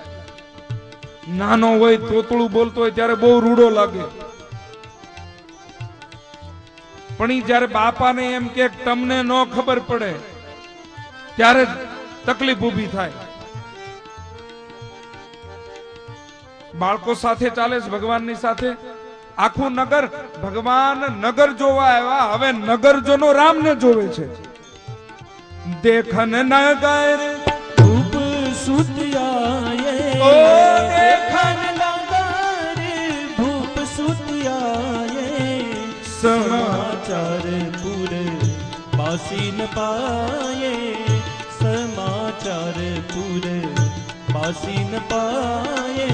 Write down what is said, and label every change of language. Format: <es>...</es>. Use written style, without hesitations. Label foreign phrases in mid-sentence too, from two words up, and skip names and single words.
<gu>નાનો હોય તોતળું બોલતો હોય ત્યારે બહુ રૂડો લાગે, પણ ઈ જ્યારે બાપાને એમ કે તમને ન ખબર પડે ત્યારે જ તકલીફ ઊભી થાય. બાળકો સાથે ચાલે છે ભગવાનની સાથે. આખું નગર, ભગવાન નગર જોવા આવ્યા, હવે નગરજનો રામને જોવે છે.</gu> <awa>देखन नगर रूप सुत आये, ओ देखन नगर भूप सुत आये, समाचार पूरे बासी न पाए, समाचार पूरे बासी न पाए.</awa>